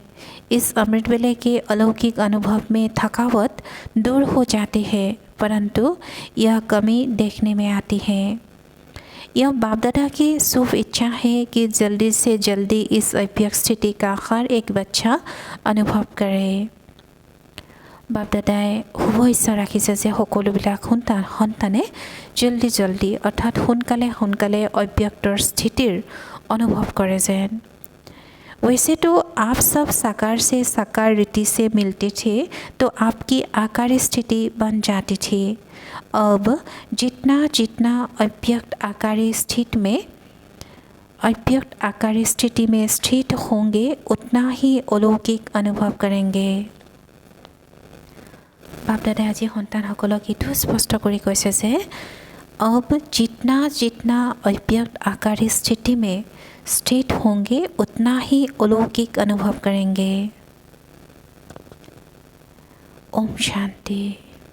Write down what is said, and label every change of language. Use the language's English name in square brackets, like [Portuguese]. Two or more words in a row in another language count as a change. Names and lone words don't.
[Hindi] इस अमृत वेले के अलौकिक अनुभव में थकावट दूर हो जाती है, परंतु यह कमी देखने में आती है। यह बाप दादा की शुभ इच्छा है कि जल्दी से जल्दी इस अव्यक्त स्थिति का हर एक बच्चा अनुभव करे। [Assamese] बाप दादाই শুভ ইচ্ছা ৰাখিছে যে সকলোবিলাক সন্তানে জলদি জলদি অৰ্থাৎ সোনকালে অব্যক্তৰ স্থিতিৰ অনুভৱ কৰে যেন। [Hindi] वैसे तो आप सब साकार से साकार रीति से मिलते थे तो आपकी आकारी स्थिति बन जाती थी। अब जितना जितना अव्यक्त आकारी स्थिति में स्थित होंगे उतना ही अलौकिक अनुभव करेंगे। बाप दादा [Assamese] আজি সন্তানসকলক এইটো স্পষ্ট কৰি কৈছে যে [Hindi] अब जितना जितना अव्यक्त आकारी स्थिति में स्थित होंगे उतना ही अलौकिक अनुभव करेंगे। ओम शांति।